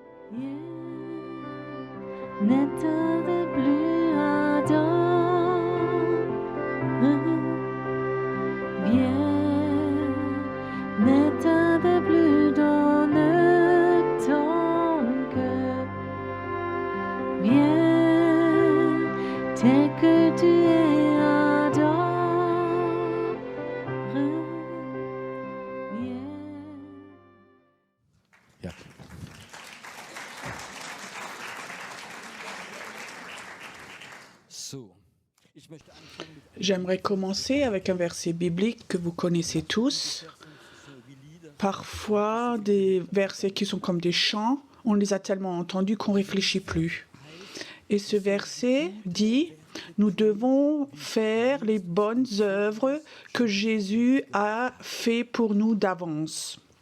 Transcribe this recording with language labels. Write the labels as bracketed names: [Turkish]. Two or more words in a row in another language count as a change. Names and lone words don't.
[French] N'état de plus ardent, viens, n'état de plus donne ton cœur, viens, tel que tu es ardent, viens. [German] Ja. So, ich möchte anfangen mit [French] J'aimerais commencer avec un verset biblique que vous connaissez tous. Parfois, des versets qui sont comme des chants, on les a tellement entendus qu'on ne réfléchit plus. Et ce verset dit, nous devons faire les bonnes œuvres que Jésus a fait pour nous d'avance.